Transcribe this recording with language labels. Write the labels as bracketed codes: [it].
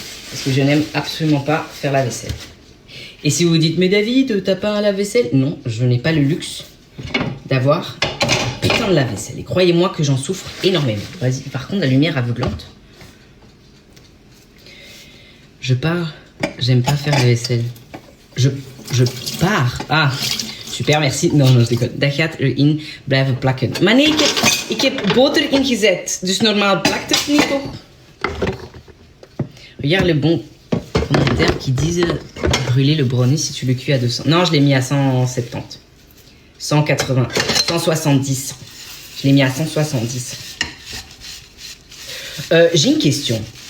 [fr] Parce que je n'aime absolument pas faire la vaisselle. Et si vous vous dites, mais David, t'as pas un lave-vaisselle? Non, je n'ai pas le luxe d'avoir un putain de lave-vaisselle. Et croyez-moi que j'en souffre énormément. Vas-y, par contre, la lumière aveuglante. Je pars, j'aime pas faire la vaisselle. Je pars. Ah, super, merci. Non, je déconne. [nl] Dat gaat erin blijven plakken. Maar nee, ik heb boter ingezet. Dus normaal plakt het niet, toch? [fr] Regarde le bon commentaire qui disent brûler le brownie si tu le cuis à 200. Non, je l'ai mis à 170. 180. 170. Je l'ai mis à 170. J'ai une question.